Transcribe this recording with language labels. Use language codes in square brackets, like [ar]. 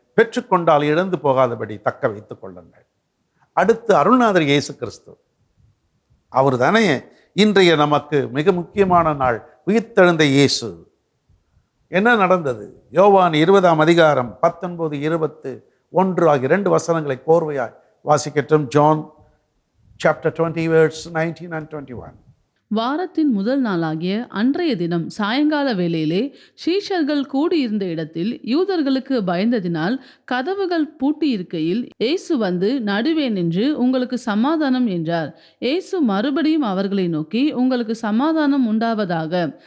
[ta] பெற்றுக்கொண்டால் இழந்து போகாதபடி தக்க வைத்துக் கொள்ளுங்கள். அடுத்து அருள்நாதர் இயேசு கிறிஸ்து. அவர் தானே இன்றைய நமக்கு மிக முக்கியமான நாள். உயிர்த்தெழுந்த இயேசு. என்ன நடந்தது? யோவான் 20ஆம் அதிகாரம் 19, 21 ஆகிய 2 வசனங்களை கோர்வையாய் வாசிக்கட்டும். [en] John chapter 20 verse 19 and 21. [ta] வாரத்தின் முதல் நாளாகிய அன்றைய தினம் சாயங்கால வேளையிலே சீஷர்கள் கூடியிருந்த இடத்தில் யூதர்களுக்கு பயந்ததினால் கதவுகள் பூட்டியிருக்கையில் இயேசு வந்து நடுவே நின்று, உங்களுக்கு சமாதானம் என்றார். இயேசு மறுபடியும் அவர்களை நோக்கி, உங்களுக்கு சமாதானம் உண்டாவதாக.